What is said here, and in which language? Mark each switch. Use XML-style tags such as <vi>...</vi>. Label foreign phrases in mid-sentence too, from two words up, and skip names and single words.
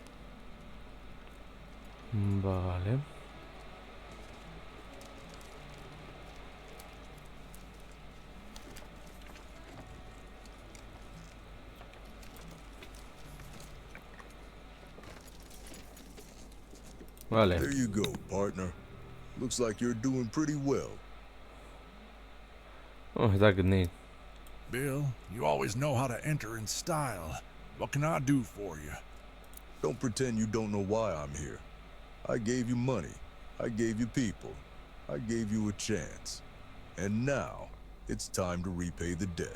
<es>Vale. Vale.</es> <en>There you go, partner. Looks like you're doing pretty well.</en> <eu>Oh, ez dakit nik.</eu> <en>Bill, you always know how to enter in style. What can I do for you? Don't pretend you don't know why I'm here. I gave you money. I gave you people. I gave you a chance. And now, it's time to repay the debt.</en>